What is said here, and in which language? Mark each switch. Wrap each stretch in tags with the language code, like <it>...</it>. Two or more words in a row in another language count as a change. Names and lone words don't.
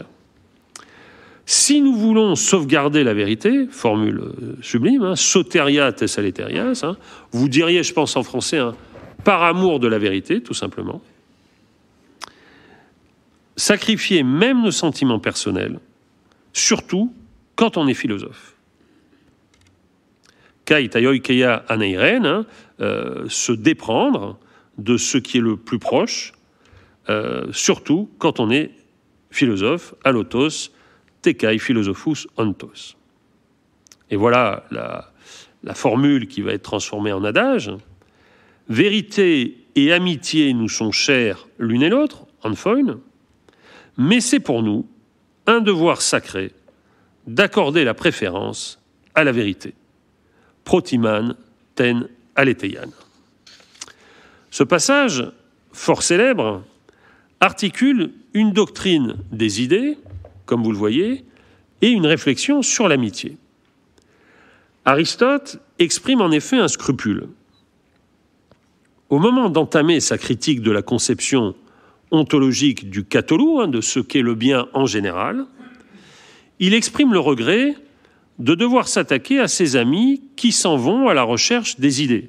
<fr>Si nous voulons sauvegarder la vérité, formule sublime, hein,</fr> <el>σωτηρίᾳ τῆς ἀληθείας,</el> <fr>hein, vous diriez, je pense en français, hein, par amour de la vérité, tout simplement, sacrifier même nos sentiments personnels, surtout quand on est philosophe.</fr> <el>καὶ τὰ οἰκεῖα ἀναιρεῖν,</el> <fr>se déprendre de ce qui est le plus proche, surtout quand on est philosophe,</fr> <el>ἄλλως τε καὶ φιλοσόφους ὄντας.</el> <fr>Et voilà la formule qui va être transformée en adage. Vérité et amitié nous sont chères l'une et l'autre, anfoin, mais c'est pour nous un devoir sacré d'accorder la préférence à la vérité.</fr> <el>προτιμᾶν τὴν ἀλήθειαν.</el> <fr>Ce passage, fort célèbre, articule une doctrine des idées, comme vous le voyez, et une réflexion sur l'amitié. Aristote exprime en effet un scrupule. Au moment d'entamer sa critique de la conception ontologique du katolou, hein, de ce qu'est le bien en général, il exprime le regret de devoir s'attaquer à ses amis qui s'en vont à la recherche des idées.</fr>